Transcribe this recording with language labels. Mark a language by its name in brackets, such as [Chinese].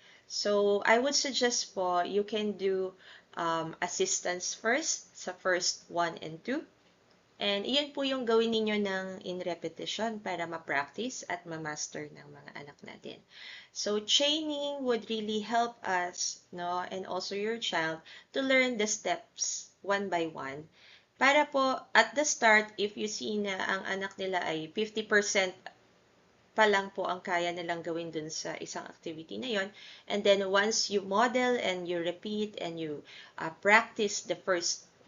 [English] So I would suggest po you can do assistance first [Filipino] sa first [English] 1 and 2. [Filipino] And iyan po yung gawin ninyo ng in repetition para ma-practice at ma-master ng mga anak natin. [English] So, chaining would really help us, no, and also your child to learn the steps one by one. [Filipino] Para po, [English] at the start, if you see [Filipino] na ang anak nila ay 50% pa lang po ang kaya nilang gawin dun sa isang activity na yon, [English] and then once you model and you repeat and you practice the first